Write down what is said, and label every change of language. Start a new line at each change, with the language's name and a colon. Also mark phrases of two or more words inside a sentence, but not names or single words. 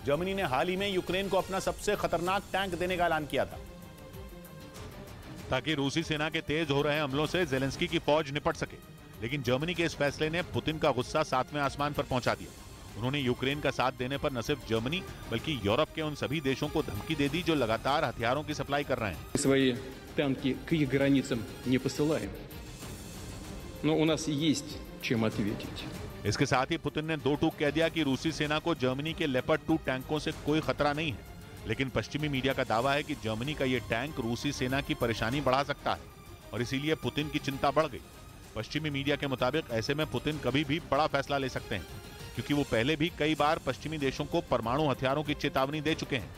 Hindi: जर्मनी ने हाल ही में यूक्रेन को अपना सबसे खतरनाक टैंक देने का ऐलान किया था ताकि रूसी सेना के तेज हो रहे हमलों से जेलेंस्की की फौज निपट सके, लेकिन जर्मनी के इस फैसले ने पुतिन का गुस्सा 7वें आसमान पर पहुंचा दिया। उन्होंने यूक्रेन का साथ देने पर न सिर्फ जर्मनी बल्कि यूरोप के उन सभी देशों को धमकी दे दी जो लगातार हथियारों की सप्लाई कर रहे हैं।
Russian: Свои танки к их границам не посылаем, но у нас есть чем ответить.
Hindi: इसके साथ ही पुतिन ने 2 टूक कह दिया कि रूसी सेना को जर्मनी के लेपर्ड 2 टैंकों से कोई खतरा नहीं है, लेकिन पश्चिमी मीडिया का दावा है कि जर्मनी का ये टैंक रूसी सेना की परेशानी बढ़ा सकता है और इसीलिए पुतिन की चिंता बढ़ गई। पश्चिमी मीडिया के मुताबिक ऐसे में पुतिन कभी भी बड़ा फैसला ले सकते हैं, क्योंकि वो पहले भी कई बार पश्चिमी देशों को परमाणु हथियारों की चेतावनी दे चुके हैं।